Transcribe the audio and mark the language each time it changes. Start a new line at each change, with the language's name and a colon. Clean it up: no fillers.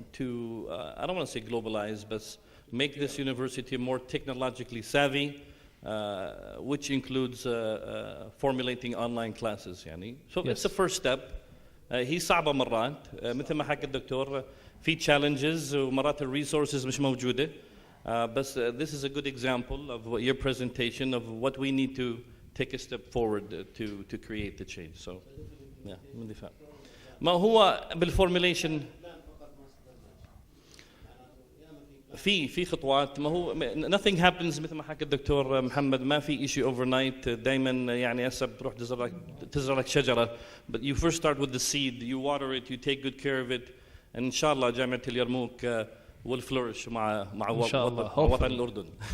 English: I don't want to say globalize, but make this university more technologically savvy, which includes formulating online classes يعني. So it's the first step.
Arabic: هي صعبة مرات مثل ما حكى الدكتور، في challenges ومرات الresources مش موجودة.
English: But this is a good example of your presentation of what we need to take a step forward to create the change. So, yeah,
Arabic: من دفاع. ما هو بالformulation في خطوات، ما هو
English: nothing happens
Arabic: مثل ما حكى الدكتور محمد، ما في شيء overnight. دائما يعني هسه بتروح تزرع لك شجرة،
English: but you first start with the seed, you water it, you take good care of it, and
Arabic: إن شاء الله جامعة اليرموك
English: will flourish
Arabic: مع وطن الأردن.